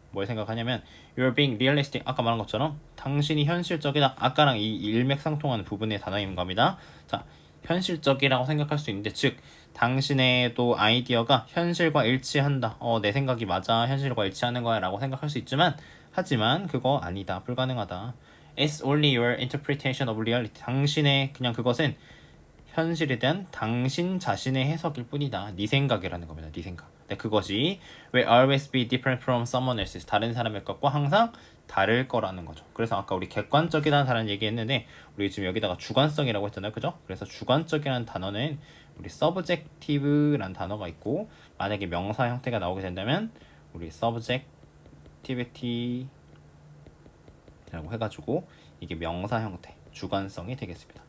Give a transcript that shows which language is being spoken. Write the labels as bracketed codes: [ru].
[ko] 뭘 생각하냐면 [en] you're being realistic [ko] 아까 말한 것처럼 당신이 현실적이다. 아까랑 이 일맥상통하는 부분의 단어인 겁니다. 자, 현실적이라고 생각할 수 있는데 즉 당신의 또 아이디어가 현실과 일치한다. 내 생각이 맞아. 현실과 일치하는 거야 라고 생각할 수 있지만 하지만 그거 아니다. 불가능하다. [en] It's only your interpretation of reality. [ko] 당신의 그냥 그것은 현실에 대한 당신 자신의 해석일 뿐이다. 네 생각이라는 겁니다. 네 생각. 근데 그것이 [en] will always be different from someone else's. [ko] 다른 사람의 것과 항상 다를 거라는 거죠. 그래서 아까 우리 객관적이라는 얘기했는데 우리 지금 여기다가 주관성이라고 했잖아요. 그죠? 그래서 주관적이라는 단어는 우리 subjective라는 단어가 있고 만약에 명사 형태가 나오게 된다면 우리 subjectivity라고 해가지고 이게 명사 형태, 주관성이 되겠습니다.